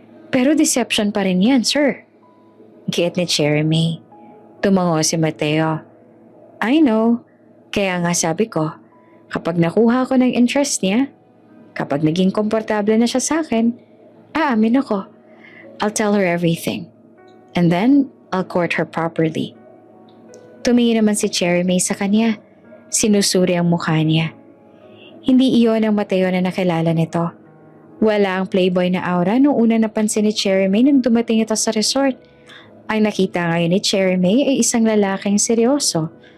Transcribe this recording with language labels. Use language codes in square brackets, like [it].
[tl] "Pero deception pa rin yan, sir," giit ni Cherry May. Tumango si Mateo. [en] "I know. [tl] Kaya nga sabi ko, kapag nakuha ko ng interest niya, kapag naging komportable na siya sa akin, aamin ako. [en] I'll tell her everything. And then, I'll court her properly." [tl] Tumingin naman si Cherry May sa kanya. Sinusuri ang mukha niya. Hindi iyon ang Mateo na nakilala nito. Wala ang playboy na aura nung una napansin ni Cherry May nung dumating ito sa resort. Ang nakita ngayon ni Cherry May ay isang lalaking seryoso.